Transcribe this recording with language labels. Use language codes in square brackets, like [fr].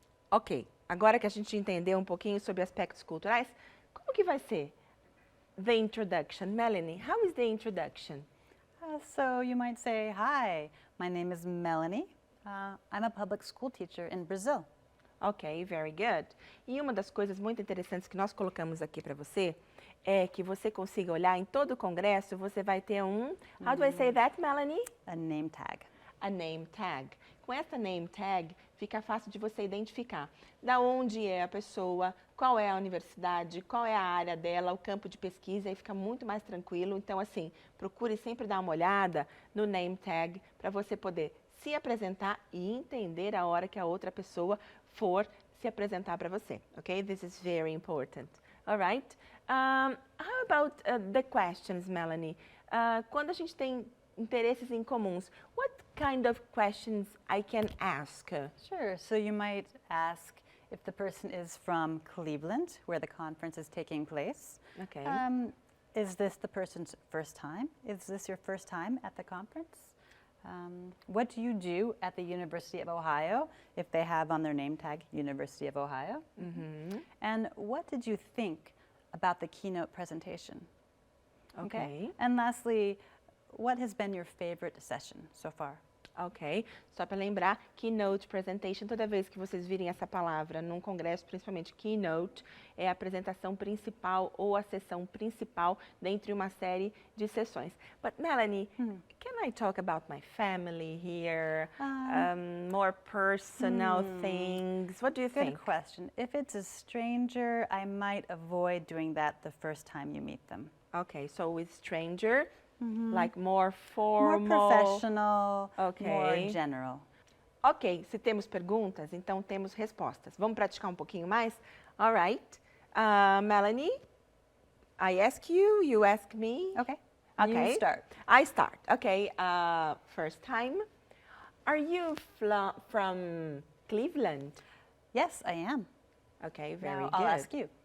[pt] Ok, agora que a gente entendeu um pouquinho sobre aspectos culturais, como que vai ser [en] the introduction? Melanie, how is the introduction? So you might say, hi, my name is Melanie. I'm a public school teacher in Brazil. Ok, very good. [pt] E uma das coisas muito interessantes que nós colocamos aqui para você é que você consiga olhar em todo o congresso, você vai ter [en] how do I say that, Melanie? A name tag. A name tag. [pt] Com essa name tag, fica fácil de você identificar da onde é a pessoa, qual é a universidade, qual é a área dela, o campo de pesquisa, e fica muito mais tranquilo. Então, assim, procure sempre dar uma olhada no name tag para você poder se apresentar e entender a hora que a outra pessoa for se apresentar para você, ok? [en] This is very important. All right? How about the questions, Melanie? [pt] Quando a gente tem interesses em comuns, [en] what kind of questions I can ask? Sure. So you might ask if the person is from Cleveland, where the conference is taking place. Okay. Is this the person's first time? Is this your first time at the conference? What do you do at the University of Ohio, if they have on their name tag University of Ohio? Mm-hmm. And what did you think about the keynote presentation? Okay. And lastly, what has been your favorite session so far? [pt] Ok, só para lembrar, keynote presentation, toda vez que vocês virem essa palavra num congresso, principalmente keynote, é a apresentação principal ou a sessão principal dentre uma série de sessões. [en] But Melanie, can I talk about my family here? More personal things? What do you think? Good question. If it's a stranger, I might avoid doing that the first time you meet them. Okay, so with stranger, like more formal. More professional, Okay. more general. [pt] Ok, se temos perguntas, então temos respostas. Vamos praticar um pouquinho mais? [en] All right. Melanie, I ask you, you ask me. Okay. Okay. You start. I start. Okay. First time. Are you from Cleveland? Yes, I am. Okay, very Now, good. I'll ask you.